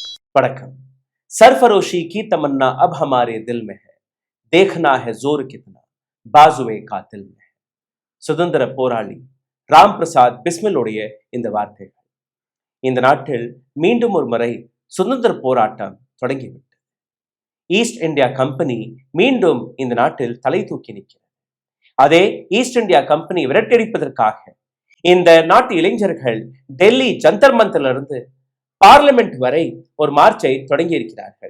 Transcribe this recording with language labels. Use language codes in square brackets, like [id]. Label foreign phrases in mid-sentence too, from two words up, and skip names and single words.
[ta] वड़कम। [hi] सरफरोशी की तमन्ना अब हमारे दिल में है, देखना है जोर कितना बाजुए कातिल में है. [ta] சுதந்திர போராளி ராம் பிரசாத் பிஸ்மிலுடைய இந்த வார்த்தைகள். இந்த நாட்டில் மீண்டும் ஒரு முறை சுதந்திர போராட்டம் தொடங்கிவிட்டது. ஈஸ்ட் இந்தியா கம்பெனி மீண்டும் இந்த நாட்டில் தலை தூக்கி நிற்கிறது. அதே ஈஸ்ட் இந்தியா கம்பெனி விரட்டடிப்பதற்காக இந்த நாட்டு இளைஞர்கள் டெல்லி ஜந்தர் மந்தரிலிருந்து பார்லிமெண்ட் வரை ஒரு மார்ச்சை தொடங்கி இருக்கிறார்கள்.